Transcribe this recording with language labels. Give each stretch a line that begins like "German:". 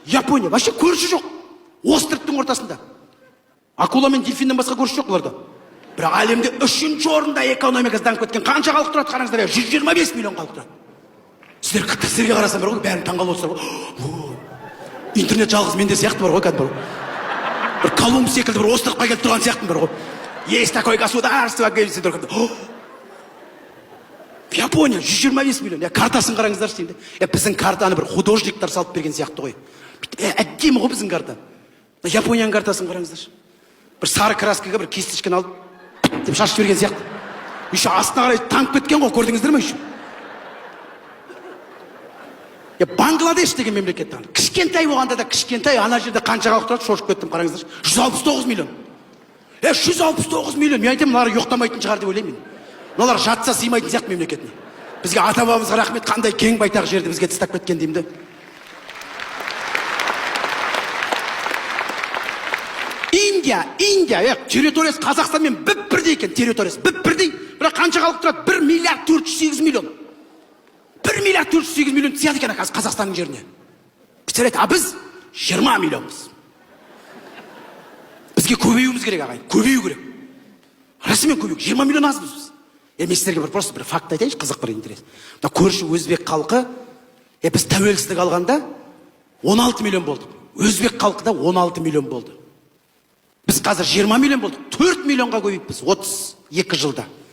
Kazakh: Япония вообще көрші жоқ. Островтың ортасында. Акула мен дельфиннен басқа көрші жоқ бұларда. Бірақ әлемде 3-ші орында экономикасы дамып кеткен қанша халық тұрады қараңыздар, 125 миллион халық тұрады. Сіздерге қарасам бар ғой, бәрін таңғалып отырсыздар ғой. Интернет жалғыз менде сияқты бар ғой, кәдімгі бір Колумб секілді бір островқа келіп тұрған сияқтым бар ғой.
Russian: Есть такое государство, Япония 125 миллион.
Kazakh: Картасын қараңыздаршы деймін. Біздің картаны бір художниктар салып берген сияқты ғой. Әдемі ғой біздің карта. Японияның картасын қараңыздаршы. Бір сары краскаға бір кисточканы алып деп шашып берген сияқты. Еще астына қарай танып кеткен ғой, көрдіңіздер ме еще? Бангладеш деген мемлекет. Кішкентай болғанда да кішкентай, ана жерде қанша халық тұрады, шошып кеттім қараңыздаршы. 169 миллион. 169 миллион. Мен айтамын, мыналар жоқтамайтын шығар деп ойлаймын. Мыналар жатса сыймайтын сияқты мемлекетіне. Бізге ата-бабамызға рахмет, қандай кең байтақ жерді бізге тастап кеткен деймін де. Индия, территориясы Қазақстанмен бір-бірдей екен, территориясы бір-бірдей. Бірақ қанша халық тұрады? 1 миллиард 408 миллион. 1 миллиард 408 миллион сияды екен Қазақстанның жеріне.
Russian: Представляете,
Kazakh: а біз 20 миллионбыз. Бізге көбеюіміз керек ағайын, көбею керек. Расымен көбею, 20 миллион азбыз біз. Мен сіздерге просто бір факт айтайыншы, қызық бір интерес. Көрші өзбек халқы, біз тәуелсіздік алғанда 16 миллион болдық. Өзбек халқы да 16 миллион болды. Біз қазір 20 миллион болдық, 4 миллионға көбейіппіз 32 жылда.